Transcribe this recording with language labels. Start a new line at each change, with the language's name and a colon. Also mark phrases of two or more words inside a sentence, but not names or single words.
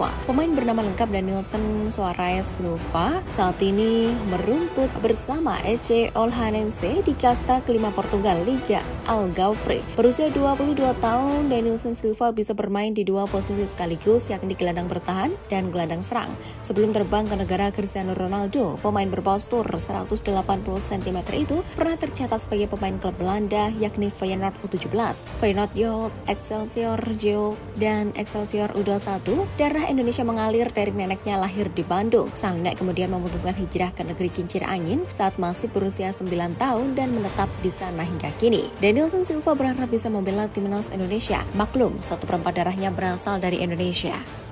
Indonesian: Pemain bernama lengkap Denilson Soares Silva saat ini merumput bersama SC Olhanense di kasta kelima Portugal, Liga Algarve. Berusia 22 tahun, Denilson Silva bisa bermain di dua posisi sekaligus, yakni gelandang bertahan dan gelandang serang. Sebelum terbang ke negara Cristiano Ronaldo, pemain berpostur 180 cm itu pernah tercatat sebagai pemain klub Belanda, yakni Feyenoord U17, Feyenoord Jong, Excelsior Jong, dan Excelsior U21. Darah Indonesia mengalir dari neneknya lahir di Bandung. Sang nenek kemudian memutuskan hijrah ke negeri kincir angin saat masih berusia 9 tahun dan menetap di sana hingga kini. Denilson Silva berharap bisa membela Timnas Indonesia. Maklum, 1/4 darahnya berasal dari Indonesia.